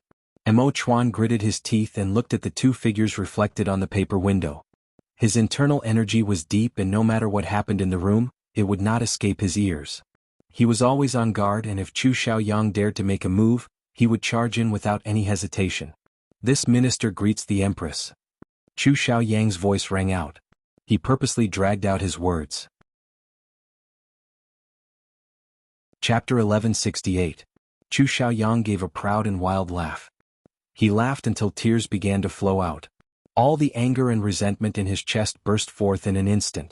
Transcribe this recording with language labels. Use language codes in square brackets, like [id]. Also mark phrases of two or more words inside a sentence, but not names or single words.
[en] Mo Chuan gritted his teeth and looked at the two figures reflected on the paper window. His internal energy was deep and no matter what happened in the room, it would not escape his ears. He was always on guard and if Chu Xiaoyang dared to make a move, he would charge in without any hesitation. "This minister greets the Empress." Chu Xiaoyang's voice rang out. He purposely dragged out his words. Chapter 1168. Chu Xiaoyang gave a proud and wild laugh. He laughed until tears began to flow out. All the anger and resentment in his chest burst forth in an instant.